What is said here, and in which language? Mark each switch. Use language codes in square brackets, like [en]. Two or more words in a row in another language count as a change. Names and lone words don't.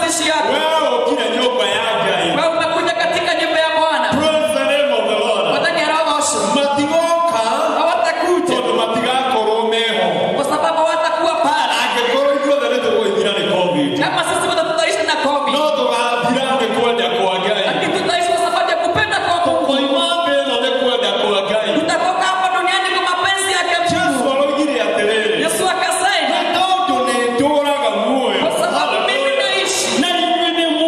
[sw] yako. Wewe ukija nyumba ya Ngai. Wewe umekuja katika nyumba ya Bwana. [en] Praise the name of the Lord. [ki] Wathani roho osho. Matigoka. [sw] Hawatakuja. [ki] Tondu matigakorwo meho. [sw] Kwa sababu hawatakuwa pale. [ki] Angĩkorwo ithuothe nĩtũgũthira nĩ COVID. [sw] Kama sisi wote tutaishi na COVID. [ki] No tũgathira nĩ kwenda kwa Ngai. [sw] Lakini tutaishi kwa sababu ya kupenda kwa Mungu. [ki] Tũkoima thĩ ĩno nĩ kwenda kwa Ngai. [sw] Tutatoka hapa duniani kwa mapenzi yake Mungu. [ki] Yesu aroigire atĩrĩrĩ. [sw] Yesu akasema, [ki] nĩ tondũ nĩndũũraga muoyo. [sw] kwa sababu mimi naishi. [ki] Na inyuĩ